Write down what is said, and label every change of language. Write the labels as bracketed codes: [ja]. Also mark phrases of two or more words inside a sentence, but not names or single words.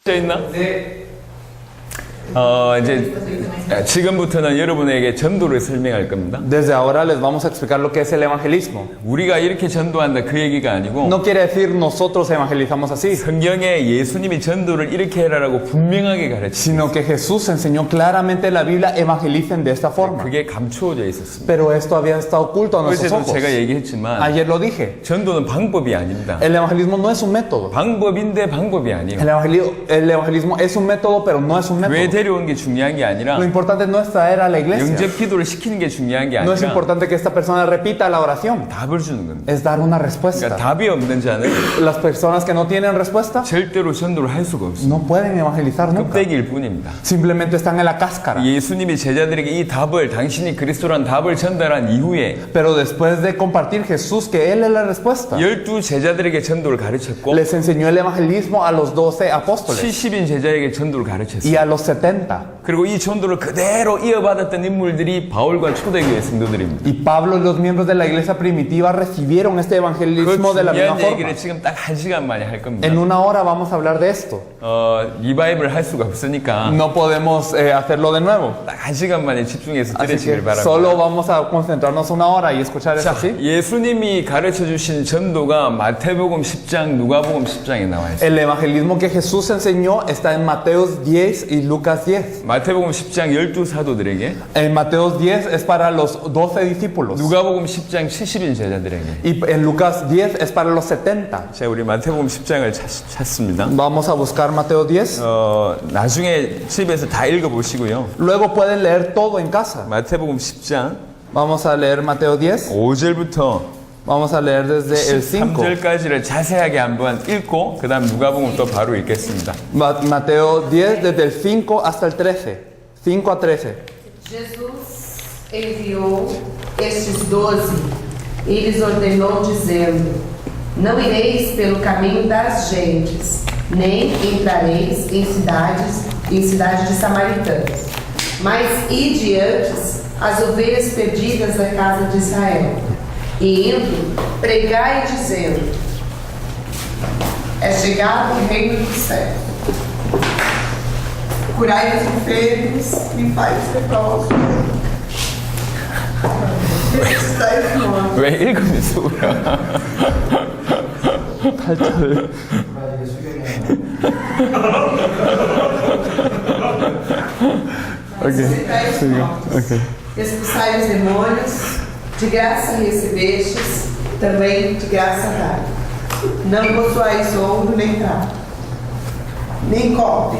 [ko] 있나? 네. 이제 지금부터는 여러분에게 전도를 설명할 겁니다. [es] Desde ahora les vamos a explicar lo que es el evangelismo. [ko] 우리가 이렇게 전도한다 그 얘기가 아니고 [es] No quiere decir nosotros evangelizamos así, [ko] 성경에 예수님이 전도를 이렇게 해라라고 분명하게 가르치고 [es] sino que Jesús enseñó claramente en la Biblia evangelicen de esta forma. [ko] 그게 감추어져 있었습니다. [es] Pero esto había estado oculto a nuestros [ko] 어제도 [es] ojos. [ko] 제가 얘기했지만 [es] Ayer lo dije. [ko] 전도는 방법이 아닙니다. [es] El evangelismo no es un método. [ko] 방법인데 방법이 아니에요. [es] El evangelismo es un método, pero no es un [ko] 왜 [es] método. [ko] 데려온 게 중요한 게 아니라 [es] Lo importante no es traer a la iglesia. [ko] 영접 기도를 시키는 게 중요한 게 [es] No es [ko] 아니라 [es] importante que esta persona repita la oración. [ko] 답을 주는 겁니다. [es] Es dar una [ko] 그러니까 [es] respuesta. [ko] 답이 없는 자는 [es] Las personas que no tienen respuesta [ko] 절대로 전도를 할 수가 없습니다. [es] no pueden evangelizar nunca. [ko] 껍데기일 뿐입니다. [es] Simplemente están en la cáscara. [ko] 예수님이 제자들에게 이 답을 당신이 그리스도란 답을 전달한 이후에 [es] Pero después de compartir Jesús que Él es la respuesta, [ko] 12 제자들에게 전도를 가르쳤고 [es] les enseñó el evangelismo a los 12 apóstoles [ko] 70인 제자에게 전도를 [es] y [ko] 가르쳤어요. [es] a los 70. [ko] 그리고 이 전도를 그대로 이어받았던 인물들이 바울과 초대교회 성도들입니다. [es] Y Pablo y los miembros de la iglesia primitiva recibieron este [ko] 그 [es] evangelismo de la misma [ko] 중요한 [es] forma. [ko] 얘기를 지금 딱 1시간 만에 할 겁니다. [es] En una hora vamos a hablar de esto. [ko] 리바이브를 할 수가 없으니까 [es] No podemos hacerlo de nuevo. [ko] 딱 1시간 만에 집중해서 [es] Así [ko] 들으시길 [es] que [ko] 바랍니다. [es] solo vamos a concentrarnos una hora y escuchar esto [ko] 자, [es] así. [ko] 예수님이 가르쳐 주신 전도가 마태복음 10장, 누가복음 10장에 나와 있어요. [es] El evangelismo que Jesús enseñó está en Mateos 10 y Lucas 10. [ko] 마태복음 10장 12 사도들에게, [es] En Mateos 10 es para los 12 discípulos. [ko] 누가복음 10장 70인 제자들에게. [es] Y en Lucas 10 es para los 70. [ko] 자, 우리 마태복음 10장을 찾습니다. [es] Vamos a buscar Mateo 10. [ko] 나중에 집에서 다 읽어보시고요. [es] Luego pueden leer todo en casa. [ko] 마태복음 10장 [es] Vamos a leer Mateo 10. [ko] 5절부터 [es] Vamos a leer desde el 5. [ko] 3절까지를 자세하게 한번 읽고 그 다음 누가복음 또 바로 읽겠습니다. [es] Mateo 10 desde el 5 hasta el 13. 5 a 13. [pt] Jesus enviou estes 12 e lhes ordenou, dizendo: Não ireis pelo caminho das gentes, nem entrareis em cidades de samaritanos, mas ide antes as ovelhas perdidas da casa de Israel. E indo, pregai dizendo: É chegado o reino dos céus. Curai os enfermos, limpai os leprosos, ressuscitai os mortos. [ko] 왜 읽으면서 울어? 8절. [pt] Ressuscitai os mortos. Expulsai os demônios, de graça recebestes, também de graça dai. Não possuais ouro nem prata, nem cobre